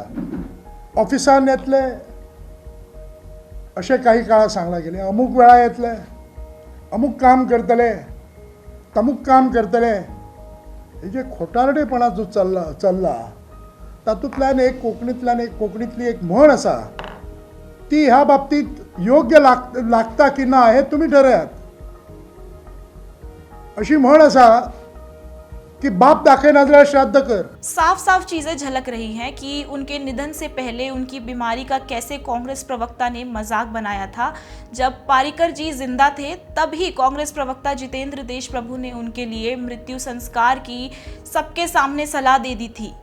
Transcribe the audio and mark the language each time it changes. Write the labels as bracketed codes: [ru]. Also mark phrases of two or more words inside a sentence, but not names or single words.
[kok] ऑफिसान येतले अशें काही काळा सांगला गेले, अमूक वेळा येतले, अमूक काम करतले, तमूक काम करतले। हे जे खोटारडेपणा जो चल्ला तातूंतल्यान एक कोंकणीतली एक म्हण आसा, ती ह्या बाबतीत योग्य लागता की ना हे तुम्ही ठरयात। अशी म्हण आसा कि बाप दाखे नाजरा श्राद्ध कर। [hi] साफ साफ चीजें झलक रही हैं कि उनके निधन से पहले उनकी बीमारी का कैसे कांग्रेस प्रवक्ता ने मजाक बनाया था। जब पारिकर जी जिंदा थे तभी कांग्रेस प्रवक्ता जितेंद्र देशप्रभु ने उनके लिए मृत्यु संस्कार की सबके सामने सलाह दे दी थी।